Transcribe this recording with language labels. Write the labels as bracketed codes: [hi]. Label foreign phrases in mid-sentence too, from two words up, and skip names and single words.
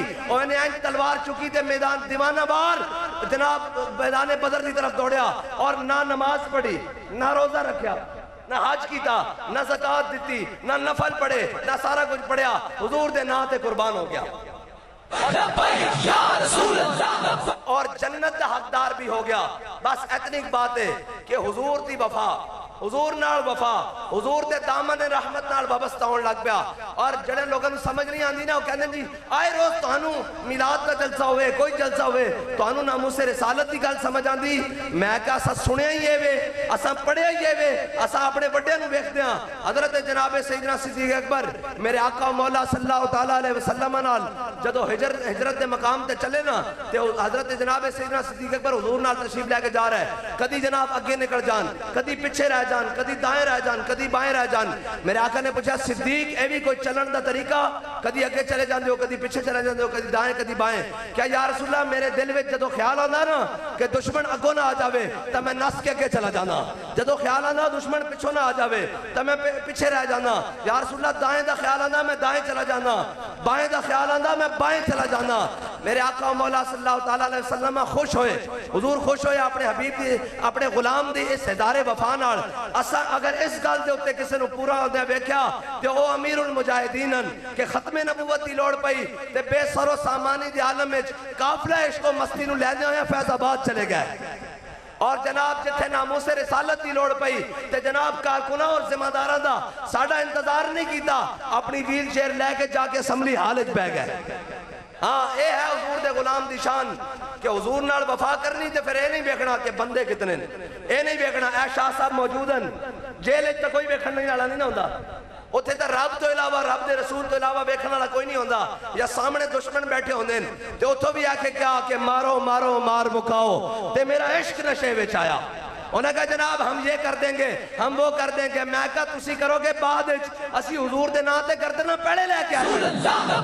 [pa] اور انہیں این تلوار چکی تھے میدان دیوانہ بار جناب میدان بدر کی طرف دوڑیا اور نہ نماز پڑھی نہ روزہ رکھیا نہ حج کیتا نہ زکاة دیتی نہ نفل پڑھے نہ سارا کچھ پڑھیا. حضور دے نام تے قربان ہو گیا اور جنت دا حقدار بھی ہو گیا. بس اتنی بات ہے کہ حضور دی وفا حضور نال وفا حضور دے دامن رحمت نال وابستہ ہون لگ پیا. اور جڑے لوگوں سمجھ نہیں آندی نا وہ کہندے جی آئے روز تانوں میلاد کا جلسہ ہوئے کوئی جلسہ ہوئے تانوں ناموس رسالت دی گل سمجھ آندی. میں کہا اساں سنیا ہی وے اساں پڑھیا ہی وے اساں اپنے بڑے نوں ویکھدے ہاں. حضرت جناب سیدنا صدیق اکبر میرے آقا مولا [ar] صلی اللہ تعالی علیہ وسلم [pa] نال جدو ہجرت دے مقام تے چلے نا تے حضرت جناب سیدنا صدیق اکبر حضور نال تشریف لے کے جا رہا ہے. کدی جناب اگے نکل جان کدی پیچھے رہ جان کدی دائیں رہ جان کدی بائیں رہ جان. میرے آقا نے پوچھا صدیق اے بھی کوئی چلن دا طریقہ کدی اگے چلے جاندے ہو کدی پیچھے چلے جاندے ہو کدی دائیں کدی بائیں؟ کیا [ar] یا رسول اللہ [pa] میرے دل وچ جدو خیال آندا نا کہ دشمن اگوں نہ آ جاوے تا میں نس کے اگے چلا جانا. جدو خیال آندا دشمن پیچھوں نہ آ جاوے تا میں پیچھے رہ جانا. [ar] یا رسول اللہ [pa] دائیں دا خیال آندا میں دائیں چلا جانا بائیں دا خیال آندا میں بائیں چلا جانا. میرے آقا مولا [ar] صلی اللہ تعالی علیہ وسلم [pa] خوش ہوئے حضور خوش ہوئے اپنے حبیب دی اپنے غلام دی اس ادار وفا نال. اسا اگر اس گل دے اوتے کسے نو پورا ہوندے ویکھیا تے او امیر المجاہدین کہ ختم نبوت دی لوڑ پئی تے بے سر و سامانی دی عالم وچ قافلہ عشق و مستی نو لے جایا فیض آباد چلے گئے. اور جناب جتھے ناموس رسالت دی لوڑ پئی تے جناب کارکناں اور ذمہ داراں دا ساڈا انتظار نہیں کیتا اپنی ویل چیئر لے کے جا کے اسمبلی ہال وچ بیٹھ گئے. ہاں اے ہے حضور دے غلام دی شان کہ حضور نال وفا کرنی تے پھر اے نہیں ویکھنا کہ بندے کتنے نے. اے نہیں ویکھنا اے شاہ صاحب موجود ہیں جیل وچ تے کوئی ویکھن نہیں والا نہیں ہوندا. اوتھے تے رب تو علاوہ رب دے رسول تو علاوہ ویکھن والا کوئی نہیں ہوندا. یا سامنے دشمن بیٹھے ہوندے نے تے اوتھوں بھی آکھے کیا کہ مارو مارو مار مکاؤ تے میرا عشق نشے وچ آیا. [ur] انہوں نے کہا جناب ہم یہ کر دیں گے ہم وہ کر دیں گے. [pa] میں کہا تسی کرو گے بعد اسی حضور دے نام تے کر دینا پہلے لے کے آئے.